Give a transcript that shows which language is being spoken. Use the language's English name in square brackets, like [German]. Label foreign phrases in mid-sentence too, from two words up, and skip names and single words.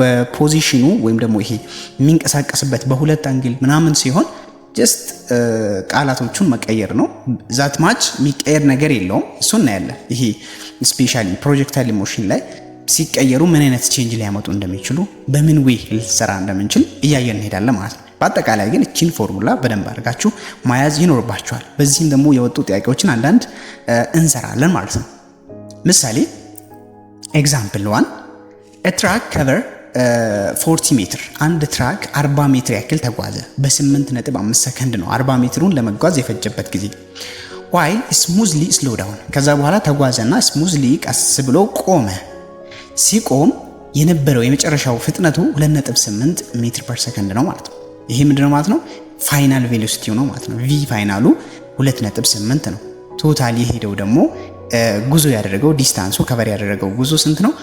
[Amharic] በፖዚሽኑ ወይም ደግሞ ይሄ የሚንቀሳቀስበት በሁለት አንግል ምናምን ሲሆን ጀስት ቃላቶቹን መቀየር ነው። [English] that much [Amharic] የሚቀየር ነገር የለውም። እሱ እናያለን። ይሄ [English] specially projectile motion [Amharic] ላይ ሲቀየሩ ምን አይነት ቼንጅ ሊያመጡ እንደሚችሉ በምን ዌይ ልትሰራ እንደምንችል እያየን እንሄዳለን ማለት ነው። በአጠቃላይ ግን እቺን ፎርሙላ በደንብ አድርጋችሁ ማያዝ ይኖርባችኋል። በዚህም ደግሞ የወጡ ጥያቄዎችን አንዳንድ እንሰራለን ማለት ነው። ምሳሌ [English] example 1 a track cover [Amharic] 40 ሜትር አንድ ትራክ 40 ሜትር ያክል ተጓዘ። በ8.5 ሰከንድ ነው 40 ሜትሩን ለመጓዝ የፈጀበት ጊዜ። [English] while smoothly slow down [Amharic] ከዛ በኋላ ተጓዘና smoothly ቀስ ብሎ ቆመ። ሲቆም የነበረው የመጨረሻው ፍጥነቱ 2.8 [English] meter per second [Amharic] ነው ማለት ነው። ይሄ ምንድነው ማለት ነው? [English] final velocity [Amharic] ነው ማለት ነው። v ፋይናሉ 2.8 ነው። ቶታሊ የሄደው ደግሞ ጉዞ ያደረገው [English] distance cover [Amharic] ያደረገው ጉዞ ስንት ነው?